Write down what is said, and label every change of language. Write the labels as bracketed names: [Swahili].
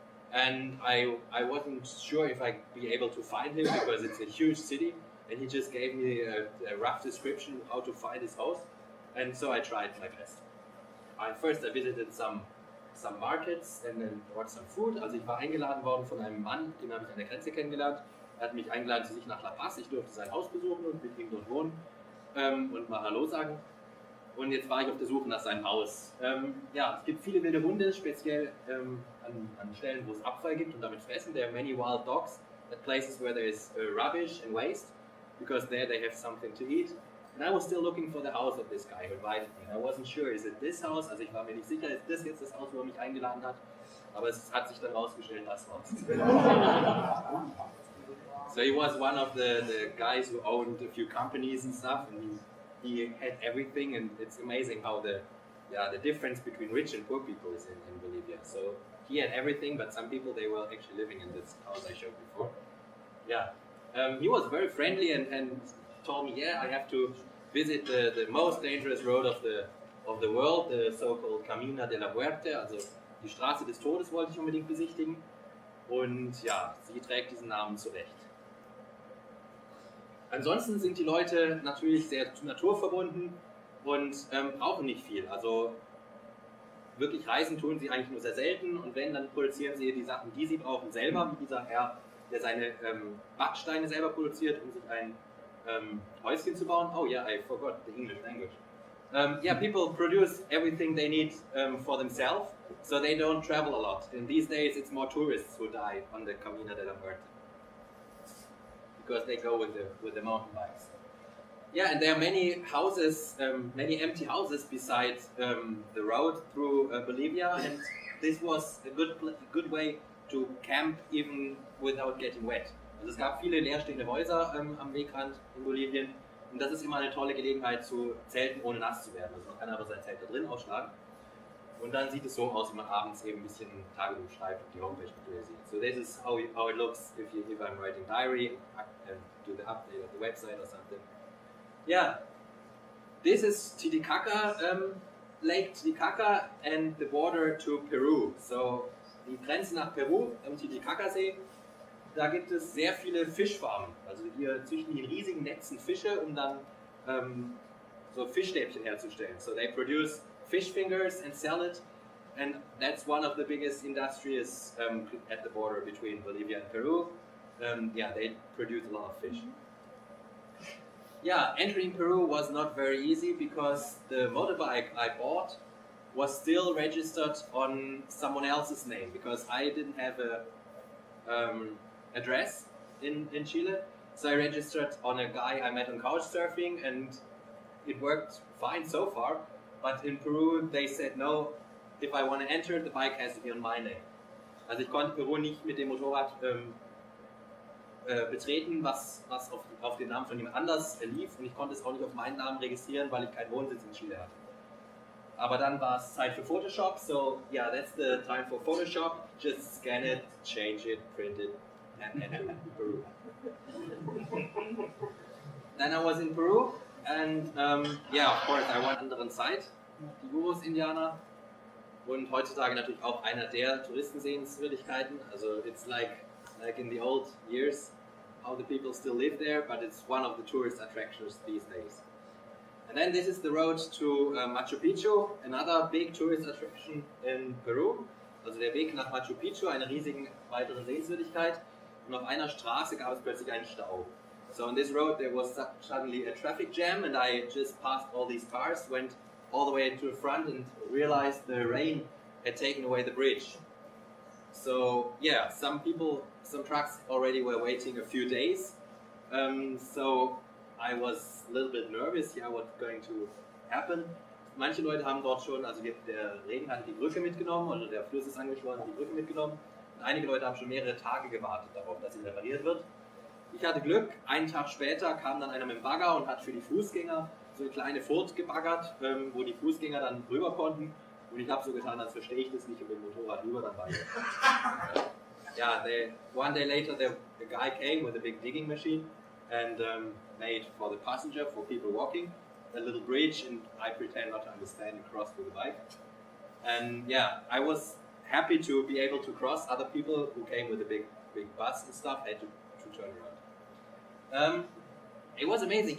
[English] And I wasn't sure if I'd be able to find him because it's a huge city, and he just gave me a rough description of how to find his house, and so I tried my best. First I visited some markets and then bought some food. [German] Also ich war eingeladen worden von einem Mann, den habe ich an der Grenze kennengelernt. Er hat mich eingeladen zu sich nach La Paz. Ich durfte sein Haus besuchen und mit ihm dort wohnen und mal Hallo sagen. Und jetzt war ich auf der Suche nach seinem Haus. Ja, es gibt viele wilde Hunde, speziell an Stellen, wo es Abfall gibt und damit fressen. [English] There are many wild dogs at places where there is rubbish and waste, because there they have something to eat. And I was still looking for the house of this guy who invited me. I wasn't sure, is it this house? [German] Also ich war mir nicht sicher, ist das jetzt das Haus, wo er mich eingeladen hat? Aber es hat sich dann rausgestellt, das Haus. [English] So he was one of the guys who owned a few companies and stuff, and he had everything, and it's amazing how the difference between rich and poor people is in Bolivia. So he had everything, but some people, they were actually living in this house I showed before. Yeah, he was very friendly and told me, yeah, I have to visit the most dangerous road of the world, the so-called Camino de la Muerte, [German] also die Straße des Todes wollte ich unbedingt besichtigen. Und ja, sie trägt diesen Namen zurecht. Ansonsten sind die Leute natürlich sehr naturverbunden und brauchen nicht viel. Also wirklich reisen tun sie eigentlich nur sehr selten, und wenn, dann produzieren sie die Sachen, die sie brauchen, selber, wie dieser Herr, der seine Backsteine selber produziert, um sich ein Häuschen zu bauen. [English] Oh yeah, I forgot the English language. Yeah, people produce everything they need for themselves, so they don't travel a lot. And these days it's more tourists who die on the Camino de la Muerte, because they go with the mountain bikes. Yeah, and there are many houses, many empty houses beside the road through Bolivia, and this was a good way to camp even without getting wet. [German] Also es gab viele leerstehende Häuser am Wegrand in Bolivien, Und das ist immer eine tolle Gelegenheit zu zelten, ohne nass zu werden. Also man kann aber sein Zelt da drin ausschlagen. Und dann sieht es so aus, wie man abends eben ein bisschen Tagebuch schreibt und die Homepage aktualisiert. [English] So this is how it looks if I'm writing diary and do the update of the website or something. Yeah, this is Titicaca, Lake Titicaca and the border to Peru. [German] So die Grenze nach Peru am Titicaca-See. Da gibt es sehr viele Fischfarmen. Also hier züchten die riesigen Netzen Fische, um dann so Fischstäbchen herzustellen. [English] So they produce fish fingers and sell it, and that's one of the biggest industries at the border between Bolivia and Peru. Yeah, they produce a lot of fish. Yeah, entering Peru was not very easy because the motorbike I bought was still registered on someone else's name because I didn't have a address in Chile. So I registered on a guy I met on couchsurfing and it worked fine so far. But in Peru they said no, if I want to enter the bike has to be on my name. [German] Also ich konnte Peru nicht mit dem Motorrad betreten, was auf den Namen von jemand anders lief und ich konnte es auch nicht auf meinen Namen registrieren, weil ich keinen Wohnsitz in Chile hatte. Aber dann war es Zeit für Photoshop, [English] so yeah, that's the time for Photoshop. Just scan it, change it, print it and enter Peru. Then I was in Peru and yeah, of course I went [German] anderen Zeit, die Urus-Indianer und heutzutage natürlich auch einer der Touristensehenswürdigkeiten. [English] Also it's like in the old years, how the people still live there, but it's one of the tourist attractions these days. And then this is the road to Machu Picchu, another big tourist attraction in Peru. [German] Also der Weg nach Machu Picchu, eine riesige weitere Sehenswürdigkeit. Und auf einer Straße gab es plötzlich einen Stau. [English] So on this road there was suddenly a traffic jam and I just passed all these cars, went all the way to the front and realized the rain had taken away the bridge. So yeah, some trucks already were waiting a few days. So I was a little bit nervous, yeah, what's going to happen. [German] Manche Leute haben dort schon, also der Regen hat die Brücke mitgenommen, also der Fluss ist angeschwollen, die Brücke mitgenommen. Und einige Leute haben schon mehrere Tage gewartet darauf, dass sie repariert wird. Ich hatte Glück, einen Tag später kam dann einer mit dem Bagger und hat für die Fußgänger so eine kleine Furt gebaggert, wo die Fußgänger dann rüber konnten. Und ich habe so getan, als verstehe ich das nicht und mit dem Motorrad rüber dann weiter. [English] Yeah, one day later the guy came with a big digging machine and made for the passenger, for people walking, a little bridge, and I pretend not to understand and cross with the bike. And yeah, I was happy to be able to cross. Other people who came with a big bus and stuff had to turn around. It was amazing.